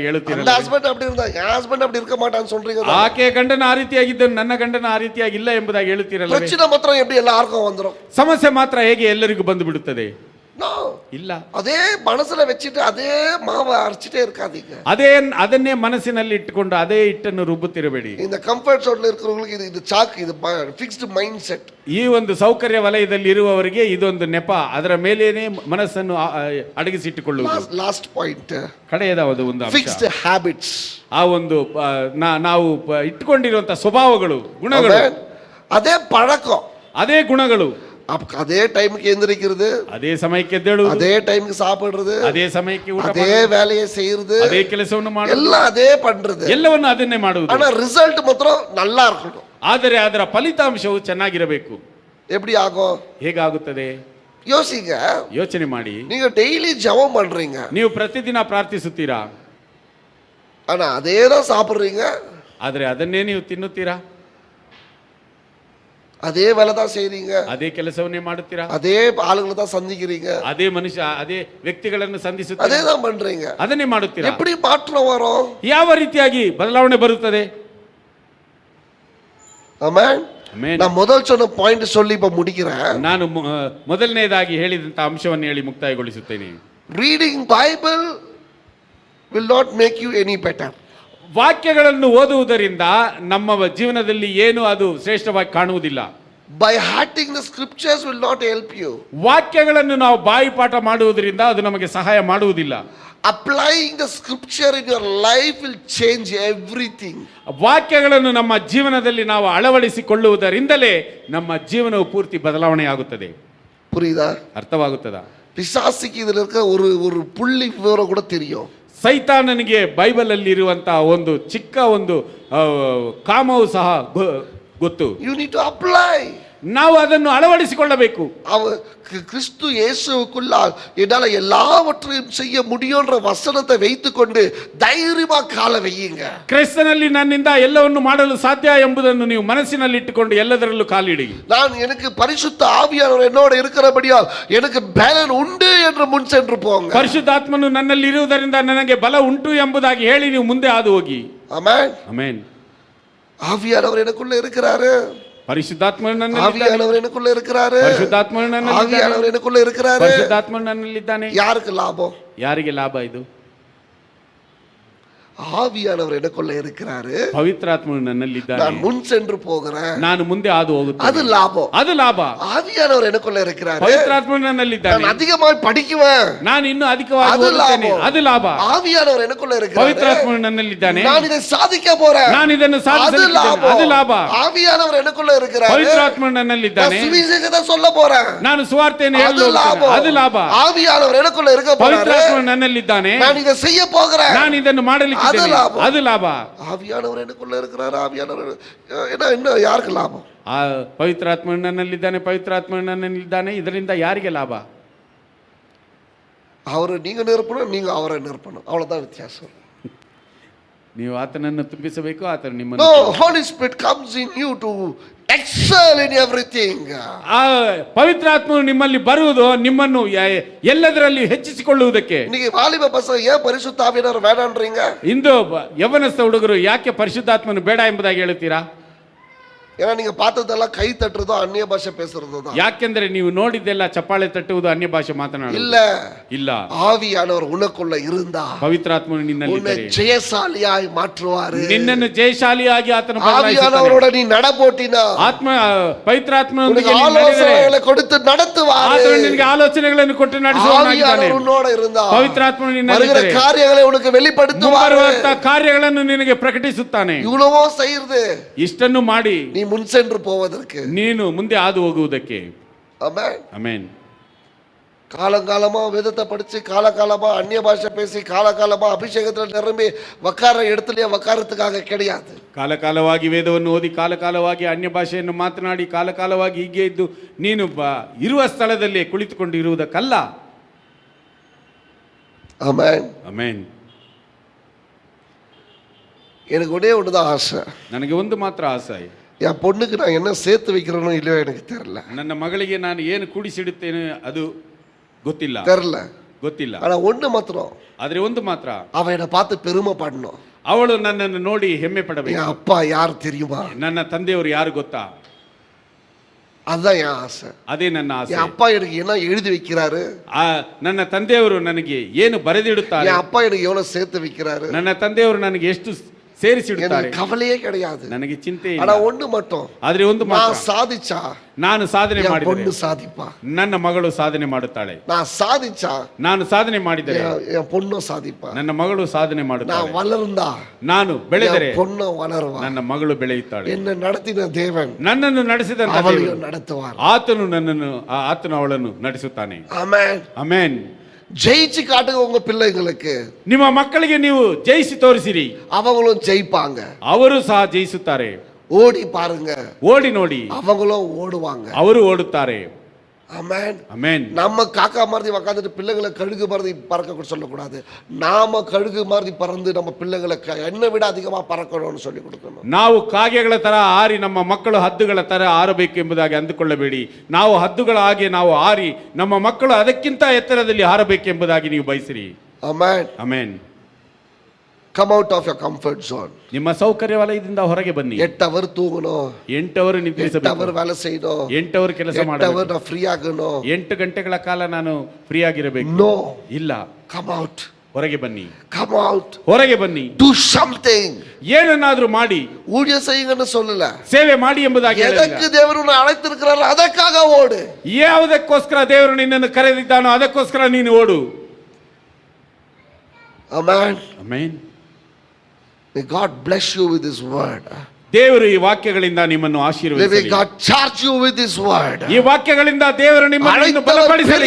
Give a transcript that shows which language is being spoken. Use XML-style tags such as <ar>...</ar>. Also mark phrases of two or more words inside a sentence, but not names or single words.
<ta>அந்த</ta> <kn>ಹೇಳುತ್ತೀರಲ್ಲ.</kn> <ta>ஹஸ்பண்ட் அப்படி இருந்தா என் ஹஸ்பண்ட் அப்படி இருக்க மாட்டான்னு சொல்றீங்க தானே?</ta> <kn>ಆಕೆ ಗಂಡನ ಆ ರೀತಿಯಾಗಿದ್ದನು, ನನ್ನ ಗಂಡನ ಆ ರೀತಿಯಾಗಿಲ್ಲ ಎಂಬುದಾಗಿ ಹೇಳುತ್ತೀರಲ್ಲ.</kn> <ta>பிரச்சனை மாத்திரம் எப்படி எல்லாருக்கும் வந்துரும்?</ta> <kn>ಸಮಸ್ಯೆ ಮಾತ್ರ ಹೇಗೆ ಎಲ್ಲರಿಗೂ ಬಂದು ಬಿಡುತ್ತದೆ?</kn> <ta>நோ.</ta> <kn>ಇಲ್ಲ.</kn> <ta>அதே மனசுல வச்சுட்டு அதே மாவை அரைச்சிட்டே இருக்காதீங்க.</ta> <kn>ಅದನ್ನೇ ಮನಸ್ಸಿನಲ್ಲಿ ಇಟ್ಟುಕೊಂಡು ಅದೇ ಹಿಟ್ಟನ್ನು ರುಬ್ಬುತ್ತಿರಬೇಡಿ.</kn> <ta>இந்த</ta> <en>comfort zone</en> <ta>இருக்கிறவங்களுக்கு இது சாக், இது</ta> <en>fixed mind set.</en> <kn>ಈ ಒಂದು ಸೌಕರ್ಯ ವಲಯದಲ್ಲಿ ಇರುವವರಿಗೆ ಇದೊಂದು ನೆಪ, ಅದರ ಮೇಲೇನೆ ಮನಸ್ಸನ್ನು ಅಡಗಿಸಿಟ್ಟುಕೊಳ್ಳುವುದು.</kn> <en>last point,</en> <kn>ಕಡೆಯದ ಒಂದು ಅಂಶ.</kn> <en>fixed habits.</en> <kn>ಆ ಒಂದು ನಾವು ಇಟ್ಟುಕೊಂಡಿರುವಂತಹ ಸ್ವಭಾವಗಳು, ಗುಣಗಳು, ಅದೇ ಪழக்கம், ಅದೇ ಗುಣಗಳು.</kn> <ta>அதே டைமுக்கு எந்திரிக்கிறது,</ta> <kn>ಅದೇ ಸಮಯಕ್ಕೆ ಎದ್ದೇಳುವುದು,</kn> <ta>அதே டைமுக்கு சாப்பிடுறது,</ta> <kn>ಅದೇ ಸಮಯಕ್ಕೆ ಊಟ</kn> <ta>அதே வேலையை செய்யறது,</ta> <kn>ಅದೇ ಕೆಲಸವನ್ನು ಮಾಡುವುದು,</kn> <ta>எல்லாம் அதே பண்றது,</ta> <kn>ಎಲ್ಲವನ್ನು ಅದನ್ನೇ ಮಾಡುವುದು.</kn> <ta>ஆனா ரிசல்ட் மாத்திரம் நல்லா இருக்கணும்.</ta> <kn>ಆದರೆ ಅದರ ಫಲಿತಾಂಶವು ಚೆನ್ನಾಗಿರಬೇಕು.</kn> <ta>எப்படி ஆகும்?</ta> <kn>ಹೇಗಾಗುತ್ತದೆ?</kn> <ta>யோசிங்க.</ta> <kn>ಯೋಚನೆ ಮಾಡಿ.</kn> <ta>நீங்க டெய்லி ஜெபம் பண்றீங்க,</ta> <kn>ನೀವು ಪ್ರತಿದಿನ ಪ್ರಾರ್ಥಿಸುತ್ತೀರಾ,</kn> <ta>ஆனா அதே தான் சாப்பிடுறீங்க,</ta> <kn>ಆದರೆ ಅದನ್ನೇ ನೀವು ತಿನ್ನುತ್ತೀರಾ,</kn> <ta>அதே வேலை தான் செய்றீங்க,</ta> <kn>ಅದೇ ಕೆಲಸವನ್ನೇ ಮಾಡುತ್ತೀರಾ,</kn> <ta>அதே ஆளுங்களை தான் சந்திக்கிறீங்க,</ta> <kn>ಅದೇ ಮನುಷ್ಯ ಅದೇ ವ್ಯಕ್ತಿಗಳನ್ನು</kn> <ta>அதே</ta> <kn>ಸಂಧಿಸುತ್ತೀರಾ,</kn> <ta>தான் பண்றீங்க.</ta> <kn>ಅದನ್ನೇ ಮಾಡುತ್ತೀರಾ.</kn> <ta>எப்படி மாற்றம் வரும்?</ta> <kn>ಯಾವ ರೀತಿಯಾಗಿ ಬದಲಾವಣೆ ಬರುತ್ತದೆ?</kn> <ta>ஆமென்.</ta> <kn>ಆಮೆನ್.</kn> <ta>நான் முதல் சொன்ன பாயிண்ட் சொல்லி இப்ப முடிக்கிறேன்.</ta> <kn>ನಾನು ಮೊದಲನೇದಾಗಿ ಹೇಳಿದಂತ ಅಂಶವನ್ನು ಹೇಳಿ ಮುಕ್ತಾಯಗೊಳಿಸುತ್ತೇನೆ.</kn> <en>Reading Bible will not make you any better.</en> <kn>ವಾಕ್ಯಗಳನ್ನು ಓದುವುದರಿಂದ ನಮ್ಮ ಜೀವನದಲ್ಲಿ ಏನು ಅದು ಶ್ರೇಷ್ಠವಾಗಿ ಕಾಣುವುದಿಲ್ಲ.</kn> <en>By hearting the scriptures will not help you.</en> <kn>ವಾಕ್ಯಗಳನ್ನು ನಾವು ಬಾಯಿಪಾಠ ಮಾಡುವುದರಿಂದ ಅದು ನಮಗೆ ಸಹಾಯ ಮಾಡುವುದಿಲ್ಲ.</kn> <en>Applying the scripture in your life will change everything.</en> <kn>ವಾಕ್ಯಗಳನ್ನು ನಮ್ಮ ಜೀವನದಲ್ಲಿ ನಾವು ಅಳವಡಿಸಿಕೊಳ್ಳುವುದರಿಂದಲೇ ನಮ್ಮ ಜೀವನವು ಪೂರ್ತಿ ಬದಲಾವಣೆ ಆಗುತ್ತದೆ.</kn> <ta>புரியுதா?</ta> <kn>ಅರ್ಥವಾಗುತ್ತದಾ?</kn> <ta>பிசாசுக்கு இதுல இருக்க ஒரு புள்ளி விவரம் கூட தெரியும்.</ta> <kn>ಸೈತಾನನಿಗೆ ಬೈಬಲ್ ಅಲ್ಲಿ ಇರುವಂತಹ ಒಂದು ಚಿಕ್ಕ ಒಂದು ಕಾಮವು ಸಹ ಗೊತ್ತು.</kn> <en>You need to apply.</en> <kn>ನಾವು ಅದನ್ನು ಅಳವಡಿಸಿಕೊಳ್ಳಬೇಕು.</kn> <ta>கிறிஸ்து இயேசுவுக்குள்ள என்னால எல்லாவற்றையும் செய்ய முடியும்ன்ற வசனத்தை வைத்துக்கொண்டு தைரியமா கால வையுங்க.</ta> <kn>ಕ್ರಿಸ್ತನಲ್ಲಿ ನನ್ನಿಂದ ಎಲ್ಲವನ್ನು ಮಾಡಲು ಸಾಧ್ಯ ಎಂಬುದನ್ನು ನೀವು ಮನಸ್ಸಿನಲ್ಲಿ ಇಟ್ಟುಕೊಂಡು ಎಲ್ಲದರಲ್ಲೂ ಕಾಲಿಡಿ.</kn> <ta>நான் எனக்கு பரிசுத்த ஆவியானவர் என்னோட இருக்கிறபடியால் எனக்கு பலன் உண்டு என்று முன் சென்று போங்க.</ta> <kn>ಪರಿಶುದ್ಧಾತ್ಮನು ನನ್ನಲ್ಲಿ ಇರುವುದರಿಂದ ನನಗೆ ಬಲ ಉಂಟು ಎಂಬುದಾಗಿ ಹೇಳಿ ನೀವು ಮುಂದೆ ಹಾದು ಹೋಗಿ. ಆಮೆನ್. ಆಮೆನ್.</kn> <ta>ஆவியானவர் எனக்குள்ள இருக்கிறாரு.</ta> <kn>ಪರಿಶುದ್ಧಾತ್ಮನು ನನ್ನಲ್ಲಿ</kn> <ta>ஆவியானவர் எனக்குள்ள இருக்கிறாரு.</ta> <kn>ಪರಿಶುದ್ಧಾತ್ಮನು ನನ್ನಲ್ಲಿ</kn> <ta>ஆவியானவர் எனக்குள்ள இருக்கிறாரு.</ta> <kn>ಪರಿಶುದ್ಧಾತ್ಮನು ನನ್ನಲ್ಲಿದ್ದಾನೆ.</kn> <ta>யாருக்கு லாபம்?</ta> <kn>ಯಾರಿಗೆ ಲಾಭ ಇದು?</kn> <ta>ஆவியானவர் எனக்குள்ள இருக்கிறாரு.</ta> <kn>ಪವಿತ್ರಾತ್ಮನು ನನ್ನಲ್ಲಿದ್ದಾನೆ.</kn> <ta>நான் முன் சென்று போகிறேன்.</ta> <kn>ನಾನು ಮುಂದೆ ಹಾದು ಹೋಗುತ್ತೇನೆ.</kn> <ta>அது லாபம்.</ta> <kn>ಅದು ಲಾಭ.</kn> <ta>ஆவியானவர் எனக்குள்ள இருக்கிறாரு.</ta> <kn>ಪವಿತ್ರಾತ್ಮನು ನನ್ನಲ್ಲಿದ್ದಾನೆ.</kn> <ta>நான் அதிகமாக படிக்குவேன்.</ta> <kn>ನಾನು ಇನ್ನೂ ಅಧಿಕವಾಗಿ ಓದುತ್ತೇನೆ. ಅದು ಲಾಭ.</kn> <ta>ஆவியானவர் எனக்குள்ள இருக்கிறாரு.</ta> <kn>ಪವಿತ್ರಾತ್ಮನು ನನ್ನಲ್ಲಿದ್ದಾನೆ.</kn> <ta>நான் இதை சாதிக்க போறேன்.</ta> <kn>ನಾನು ಇದನ್ನು ಸಾಧಿಸಲಿದ್ದೇನೆ. ಅದು ಲಾಭ.</kn> <ta>ஆவியானவர் எனக்குள்ள இருக்கிறாரு.</ta> <kn>ಪವಿತ್ರಾತ್ಮನು ನನ್ನಲ್ಲಿದ್ದಾನೆ.</kn> <ta>நான் சுவிசேஷத்தை சொல்ல போறேன்.</ta> <kn>ನಾನು ಸುವಾರ್ತೆಯನ್ನು ಹೇಳಲು ಅದು ಲಾಭ.</kn> <ta>ஆவியானவர் எனக்குள்ள இருக்க போறாரு.</ta> <kn>ಪವಿತ್ರಾತ್ಮನು ನನ್ನಲ್ಲಿದ್ದಾನೆ.</kn> <ta>நான் இதை செய்ய போகிறேன்.</ta> <kn>ನಾನು ಇದನ್ನು ಮಾಡಲಿಕ್ಕೆ ಅದು ಲಾಭ.</kn> <ta>ஆவியானவர் எனக்குள்ள இருக்கிறாரு. ஆவியானவர் என்ன யாருக்கு லாபம்?</ta> <kn>ಪವಿತ್ರಾತ್ಮನು ನನ್ನಲ್ಲಿದ್ದಾನೆ, ಪವಿತ್ರಾತ್ಮನು ನನ್ನಲ್ಲಿದ್ದಾನೆ, ಇದರಿಂದ ಯಾರಿಗೆ ಲಾಭ?</kn> <ta>அவரை நீங்க நிரப்பணும், நீங்க அவரை நிரப்பணும், அவ்வளவுதான் வித்தியாசம்.</ta> <kn>ನೀವು ಆತನನ್ನು ತುಂಬಿಸಬೇಕು, ಆತನು ನಿಮ್ಮನ್ನು.</kn> <en>No, Holy Spirit comes in you to excel in everything.</en> <kn>ಆ ಪವಿತ್ರಾತ್ಮನು ನಿಮ್ಮಲ್ಲಿ ಬರುವುದು ನಿಮ್ಮನ್ನು ಎಲ್ಲದರಲ್ಲಿ ಹೆಚ್ಚಿಸಿಕೊಳ್ಳುವುದಕ್ಕೆ.</kn> <ta>இன்னைக்கு வாலிப பசங்க ஏன் பரிசுத்த ஆவியானவர் வேண்டாம்ன்றீங்க?</ta> <kn>ಇಂದು ಯವನಸ್ಥ ಹುಡುಗರು ಯಾಕೆ ಪರಿಶುದ್ಧಾತ್ಮನು ಬೇಡ ಎಂಬುದಾಗಿ ಹೇಳ್ತೀರಾ?</kn> <ta>ஏன்னா நீங்க பார்த்ததெல்லாம் கை தட்டுறதோ அந்நிய பாஷை பேசுறதோ தான்.</ta> <kn>ಯಾಕೆಂದ್ರೆ ನೀವು ನೋಡಿದ್ದೆಲ್ಲ ಚಪ್ಪಾಳೆ ತಟ್ಟುವುದು, ಅನ್ಯ ಭಾಷೆ ಮಾತನಾಡುವುದು</kn> <ta>இல்ல.</ta> <kn>ಇಲ್ಲ.</kn> <ta>ஆவியானவர் உனக்குள்ள இருந்தா</ta> <kn>ಪವಿತ್ರಾತ್ಮನು ನಿನ್ನಲ್ಲಿ</kn> <ta>உன்னை ஜெயசாலியாய் மாற்றுவாரு.</ta> <kn>ನಿನ್ನನ್ನು ಜಯಶಾಲಿಯಾಗಿ ಆತನು</kn> <ta>ஆவியானவரோட நீ நடபோட்டினா</ta> <kn>ಆತ್ಮ ಪವಿತ್ರಾತ್ಮನೊಂದಿಗೆ</kn> <ta>ஆலೋசನೆகளை கொடுத்து நடத்துவாரு.</ta> <kn>ಆತನು ನಿನಗೆ ಆಲೋಚನೆಗಳನ್ನು ಕೊಟ್ಟು ನಡೆಸುವವನಾಗಿದ್ದಾನೆ.</kn> <ta>உன்னோட இருந்தா</ta> <kn>ಪವಿತ್ರಾತ್ಮನು ನಿನ್ನಲ್ಲಿ</kn> <ta>வருகிற காரியங்களை உனக்கு வெளிப்படுத்துவாரு.</ta> <kn>ಕಾರ್ಯಗಳನ್ನು ನಿನಗೆ ಪ್ರಕಟಿಸುತ್ತಾನೆ.</kn> <ta>இவ்வளவோ செய்யுது.</ta> <kn>ಇಷ್ಟನ್ನು ಮಾಡಿ</kn> <ta>நீ முன் சென்று போவதற்கு,</ta> <kn>ನೀನು ಮುಂದೆ ಹಾದು ಹೋಗುವುದಕ್ಕೆ.</kn> <ta>ஆமென்.</ta> <kn>ಆಮೆನ್.</kn> <ta>காலங்காலமா வேதத்தை படிச்சு காலகாலமா அந்நிய பாஷை பேசி காலகாலமா அபிஷேகத்துல நிரம்பி உக்கார இடத்துலயே உக்காரத்துக்காக கிடையாது.</ta> <kn>ಕಾಲಕಾಲವಾಗಿ ವೇದವನ್ನು ಓದಿ ಕಾಲಕಾಲವಾಗಿ ಅನ್ಯ ಭಾಷೆಯನ್ನು ಮಾತನಾಡಿ ಕಾಲಕಾಲವಾಗಿ ಹೀಗೆ ಇದ್ದು ನೀನು ಇರುವ ಸ್ಥಳದಲ್ಲಿ ಕುಳಿತುಕೊಂಡಿರುವುದಕ್ಕಲ್ಲ.</kn> <ta>ஆமென்.</ta> <kn>ಅಮೇನ್.</kn> <ta>எனக்கு ஒரே ஒண்ணுதான் ஆசை.</ta> <kn>ನನಗೆ ಒಂದು ಮಾತ್ರ ಆಸೆ,</kn> <ta>என் பொண்ணுக்கு நான் என்ன சேர்த்து வைக்கிறேனோ இல்லையோ எனக்கு தெரியல.</ta> <kn>ನನ್ನ ಮಗಳಿಗೆ ನಾನು ಏನು ಕೂಡಿಸಿಡುತ್ತೇನೆ ಅದು ಗೊತ್ತಿಲ್ಲ.</kn> <ta>ஆனா ஒண்ணு மாத்திரம்,</ta> <kn>ಆದ್ರೆ ಒಂದು ಮಾತ್ರ,</kn> <ta>அவ என்னை பார்த்து பெருமை படணும்.</ta> <kn>ಅವಳು ನನ್ನನ್ನು ನೋಡಿ ಹೆಮ್ಮೆ ಪಡಬೇಕು.</kn> <ta>என் அப்பா யார் தெரியுமா?</ta> <kn>ನನ್ನ ತಂದೆಯವರು ಯಾರು ಗೊತ್ತಾ?</kn> <ta>அதுதான் என் ஆசை.</ta> <kn>ಅದೇ ನನ್ನ ಆಸೆ.</kn> <ta>என் அப்பா எனக்கு என்ன எழுதி வைக்கிறாரு,</ta> <kn>ನನ್ನ ತಂದೆಯವರು ನನಗೆ ಏನು ಬರೆದಿಡುತ್ತಾರೆ,</kn> <ta>என் அப்பா எனக்கு எவ்வளவு சேர்த்து வைக்கிறாரு,</ta> <kn>ನನ್ನ ತಂದೆಯವರು ನನಗೆ ಎಷ್ಟು ಸೇರಿಸಿಡುತ್ತಾರೆ,</kn> <ta>கவலையே கிடையாது.</ta> <kn>ನನಗೆ ಚಿಂತೆ</kn> <ta>ஆனா</ta> <kn>ಇಲ್ಲ.</kn> <ta>ஒண்ணு மட்டும்,</ta> <kn>ಆದ್ರೆ ಒಂದು</kn> <ta>நான்</ta> <kn>ಮಾತ್ರ,</kn> <ta>சாதிச்சா</ta> <kn>ನಾನು ಸಾಧನೆ</kn> <ta>என்</ta> <kn>ಮಾಡಿದರೆ</kn> <ta>பொண்ணு சாதிப்பா,</ta> <kn>ನನ್ನ ಮಗಳು ಸಾಧನೆ ಮಾಡುತ್ತಾಳೆ.</kn> <ta>நான் சாதிச்சா</ta> <kn>ನಾನು ಸಾಧನೆ ಮಾಡಿದರೆ</kn> <ta>என் பொண்ணும் சாதிப்பா,</ta> <kn>ನನ್ನ ಮಗಳು ಸಾಧನೆ</kn> <ta>நான்</ta> <kn>ಮಾಡುತ್ತಾಳೆ.</kn> <ta>வளர்ந்தா</ta> <kn>ನಾನು ಬೆಳೆದರೆ</kn> <ta>என் பொண்ணும் வளருவா,</ta> <kn>ನನ್ನ ಮಗಳು ಬೆಳೆಯುತ್ತಾಳೆ.</kn> <ta>என்ன நடத்தின தேவன்</ta> <kn>ನನ್ನನ್ನು ನಡೆಸಿದಂತ ದೇವರು</kn> <ta>அவளையும் நடத்துவார்.</ta> <kn>ಆತನು ಅವಳನ್ನು ನಡೆಸುತ್ತಾನೆ.</kn> <ta>ஆமென்.</ta> <kn>ಅಮೇನ್.</kn> <ta>ஜெயிச்சு காட்டுங்க உங்க பிள்ளைங்களுக்கு,</ta> <kn>ನಿಮ್ಮ ಮಕ್ಕಳಿಗೆ ನೀವು ಜಯಿಸಿ ತೋರಿಸಿರಿ,</kn> <ta>அவங்களும் ஜெயிப்பாங்க.</ta> <kn>ಅವರು ಸಹ ಜಯಿಸುತ್ತಾರೆ.</kn> <ta>ஓடி பாருங்க,</ta> <kn>ಓಡಿ ನೋಡಿ,</kn> <ta>அவங்களும் ஓடுவாங்க.</ta> <kn>ಅವರು ಓಡುತ್ತಾರೆ.</kn> <ta>ஆமென்.</ta> <kn>ಅಮೇನ್.</kn> <ta>நம்ம காக்கா மாதிரி உக்காந்துட்டு பிள்ளைகளை கழுகு மாதிரி பறக்க சொல்லக்கூடாது. நாம கழுகு மாதிரி பறந்து நம்ம பிள்ளைகளை என்னை விட அதிகமா பறக்கணும்னு சொல்லி கொடுக்கணும்.</ta> <kn>ನಾವು ಕಾಗೆಗಳ ತರ ಹಾರಿ ನಮ್ಮ ಮಕ್ಕಳು ಹದ್ದುಗಳ ತರ ಹಾರಬೇಕು ಎಂಬುದಾಗಿ ಅಂದುಕೊಳ್ಳಬೇಡಿ. ನಾವು ಹದ್ದುಗಳ ಹಾಗೆ ನಾವು ಹಾರಿ ನಮ್ಮ ಮಕ್ಕಳು ಅದಕ್ಕಿಂತ ಎತ್ತರದಲ್ಲಿ ಹಾರಬೇಕೆಂಬುದಾಗಿ ನೀವು ಬಯಸಿರಿ.</kn> <ta>ஆமென்.</ta> <kn>ಅಮೇನ್.</kn> <en>Come out of your comfort zone.</en> <kn>ನಿಮ್ಮ ಸೌಕರ್ಯ ವಲಯದಿಂದ ಹೊರಗೆ ಬನ್ನಿ.</kn> <ta>8 hour தூங்கணும்,</ta> <kn>8 ಅವರು 8 ನಿದ್ರಿಸಬೇಕು,</kn> <ta>hour வேலை செய்யணும்,</ta> <kn>8 ಅವರು ಕೆಲಸ</kn> <ta>8 hour</ta> <kn>ಮಾಡಬೇಕು,</kn> <ta>நான் ஃப்ரீ ஆகணும்.</ta> <kn>8 ಗಂಟೆಗಳ ಕಾಲ ನಾನು ಫ್ರೀ ಆಗಿರಬೇಕು.</kn> <en>No.</en> <kn>ಇಲ್ಲ,</kn> <en>Come out.</en> <kn>ಹೊರಗೆ ಬನ್ನಿ,</kn> <en>Come out.</en> <kn>ಹೊರಗೆ ಬನ್ನಿ.</kn> <en>Do something.</en> <kn>ಏನನ್ನಾದ್ರೂ ಮಾಡಿ,</kn> <ta>ஊழியம் செய்யுங்கன்னு சொல்லல,</ta> <kn>ಸೇವೆ ಮಾಡಿ ಎಂಬುದಾಗಿ</kn> <ta>எதற்கு</ta> <kn>ಹೇಳಿಲ್ಲ.</kn> <ta>தேவன் உன்னை அழைத்திருக்கிறாரோ அதற்காக ஓடு.</ta> <kn>ಯಾವುದಕ್ಕೋಸ್ಕರ ದೇವರು ನಿನ್ನನ್ನು ಕರೆದಿದ್ದಾನೋ ಅದಕ್ಕೋಸ್ಕರ ನೀನು ಓಡು.</kn> <en>Amen.</en> <kn>ಆಮೆನ್.</kn> <en>May God bless you with His word.</en> <kn>ದೇವರು ಈ ವಾಕ್ಯಗಳಿಂದ ನಿಮ್ಮನ್ನು</kn> <en>May</en> <kn>ಆಶೀರ್ವದಿಸಲಿ.</kn> <en>God charge you with His word.</en> <kn>ಈ ವಾಕ್ಯಗಳಿಂದ ದೇವರು ನಿಮ್ಮನ್ನು ಬಲಪಡಿಸಲಿ.</kn>